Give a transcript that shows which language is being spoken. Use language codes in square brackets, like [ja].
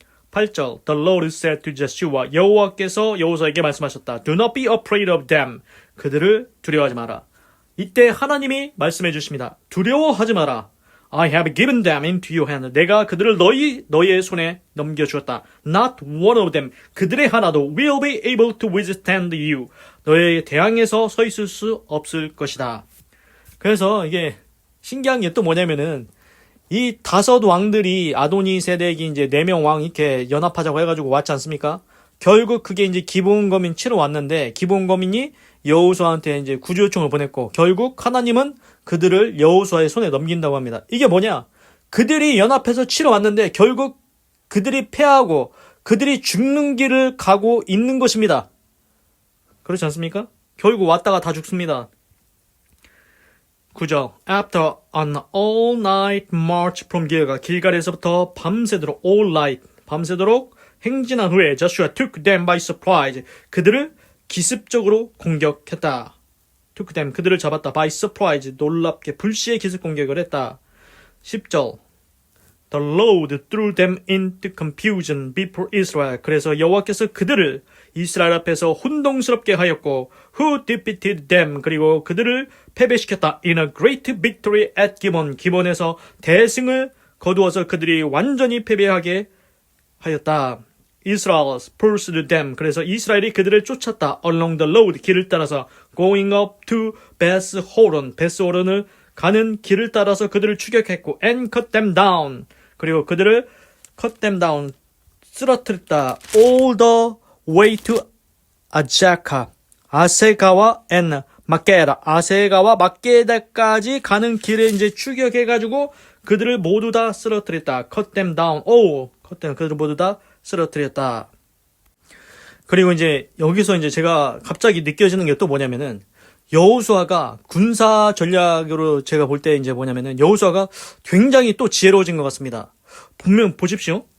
[en] 8절. The Lord said to Joshua. [ko] 여호와께서 여호수아에게 말씀하셨다. [en] Do not be afraid of them. [ko] 그들을 두려워하지 마라. 이때 하나님이 말씀해 주십니다. 두려워하지 마라. [en] I have given them into your hand. [ko] 내가 그들을 너희의 손에 넘겨주었다. [en] Not one of them. [ko] 그들의 하나도 [en] will be able to withstand you. [ko] 너희에 대항해서 서 있을 수 없을 것이다. 그래서 이게 신기한 게 또 뭐냐면은 이 5 왕들이 아도니 세덱이 이제 4명 왕 이렇게 연합하자고 해가지고 왔지 않습니까? 결국 그게 이제 기본 거민 치러 왔는데 기본 거민이 여호수아한테 이제 구조 요청을 보냈고 결국 하나님은 그들을 여호수아의 손에 넘긴다고 합니다. 이게 뭐냐? 그들이 연합해서 치러 왔는데 결국 그들이 패하고 그들이 죽는 길을 가고 있는 것입니다. 그렇지 않습니까? 결국 왔다가 다 죽습니다. 9절. [en] After an all-night march from Gilgal. [ko] 길갈에서부터 밤새도록 [en] all night. [ko] 밤새도록 행진한 후에 [en] Joshua took them by surprise. [ko] 그들을 기습적으로 공격했다. [en] took them. [ko] 그들을 잡았다. [en] by surprise. [ko] 놀랍게 불시에 기습 공격을 했다. 10절. [en] The Lord threw them into confusion before Israel. [ko] 그래서 여호와께서 그들을 이스라엘 앞에서 혼동스럽게 하였고 [en] who defeated them. [ko] 그리고 그들을 패배시켰다. [en] In a great victory at Gibeon. [ko] 기본에서 대승을 거두어서 그들이 완전히 패배하게 하였다. [en] Israel pursued them. [ko] 그래서 이스라엘이 그들을 쫓았다. [en] Along the road. [ko] 길을 따라서 [en] going up to [ko] 베스호론. 베스호론을 가는 길을 따라서 그들을 추격했고 [en] and cut them down. [ko] 그리고 그들을 [en] cut them down. [ko] 쓰러뜨렸다. [en] All the way to 아자카. [ko] 아세가와 and 막게다. 아세가와 막게다까지 가는 길에 이제 추격해가지고 그들을 모두 다 쓰러뜨렸다. [en] cut them down. cut them. [ko] 그들을 모두 다 쓰러뜨렸다. 그리고 이제 여기서 이제 제가 갑자기 느껴지는 게 또 뭐냐면은 여호수아가 군사 전략으로 제가 볼 때 이제 뭐냐면은 여호수아가 굉장히 또 지혜로워진 것 같습니다. 분명 보십시오.